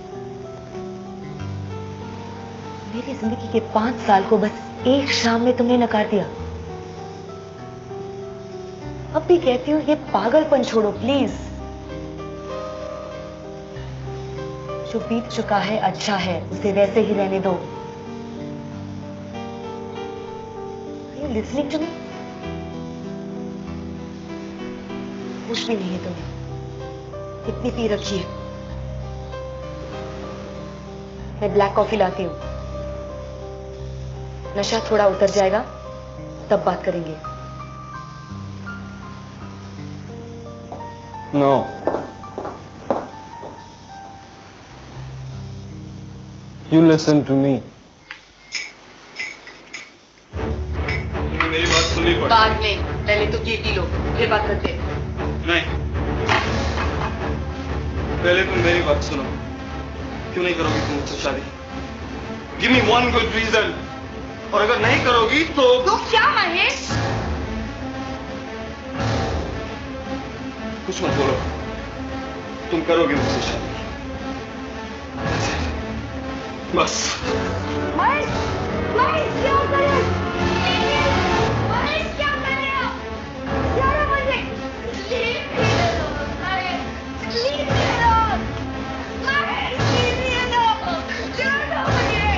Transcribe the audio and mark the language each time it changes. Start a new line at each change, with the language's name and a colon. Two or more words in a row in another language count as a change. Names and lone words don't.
Hindi: मेरी जिंदगी के 5 साल को बस एक शाम में तुमने नकार दिया। अब भी कहती हूँ ये पागलपन छोड़ो प्लीज। जो बीत चुका है अच्छा है, उसे वैसे ही रहने दो।
English: Are you listening to me?
Hindi: कुछ भी नहीं है तुम्हें। कितनी पी रखी है? मैं
English: black coffee
Hindi: लाती हूँ। नशा थोड़ा उतर जाएगा तब बात करेंगे।
English: No. You listen to me.
Hindi: मेरी बात सुननी पड़ेगी। बाद में, पहले तो ये पी लो, फिर बात करते हैं। नहीं, पहले तुम मेरी बात सुनो। क्यों नहीं करोगी तुम मुझसे शादी?
English: Give me one good reason.
Hindi: और अगर नहीं करोगी तो क्या महेश? कुछ मत बोलो। तुम करोगे मुझसे शादी। बस। महेश, महेश क्या कर रहे हो? महेश क्या कर रहे हो? छोड़ो मुझे।
English: Leave me alone, महेश। Leave me alone. महेश, leave me alone.
Hindi: छोड़ो मुझे।